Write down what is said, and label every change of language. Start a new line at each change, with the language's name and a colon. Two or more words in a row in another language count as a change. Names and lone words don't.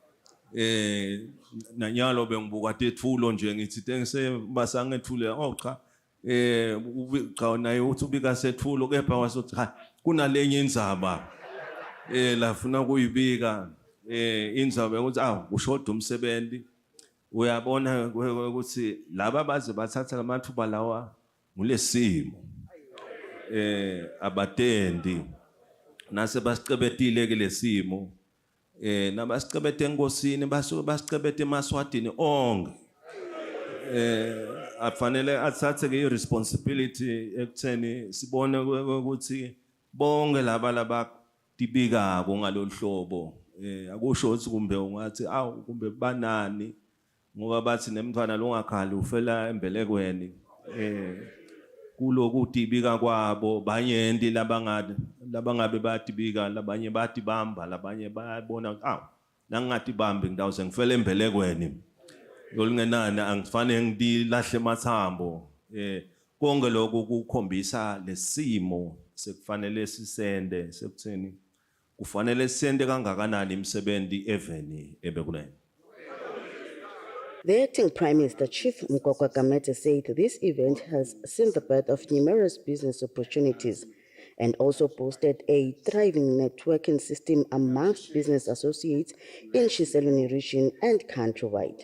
Swati: nanyalo bengibuka tethulo nje ngithi tengise basangethule cha cha naye uthi ubika sethulo kepha wasothi ha kunalenye indzaba lafuna kuyibika indzaba ukuthi ushoda umsebenzi uyabona ukuthi laba baze bathatha amathuba lawa ngulesimo abatendi nase basicebetile ke lesimo nabasicebete enkosini basuke basicebete emaswadini onke afanele athathe ke responsibility ekutheni sibone ukuthi bonke laba tibikako ngaloluhlobo akusho ukuthi kumbe ungathi kumbe banani ngoba bathi nemntwana longakhali ufela embelekweni kuloku tibika kwabo banyenti labangabe batibika labanye batibamba labanye bayabona nangathi bambi ngidawuze ngifele embelekweni yolingenani angifanele ngilahle emathambo konke lokho kukhombisa lesimo sekufanele sisende sekutheni kufanele sisende kangakanani imisebenzi eveni ebekunene.
English: The acting Prime Minister Chief Mkwakwa Gamete said this event has seen the birth of numerous business opportunities and also boosted a thriving networking system amongst business associates in Kusile region and countrywide.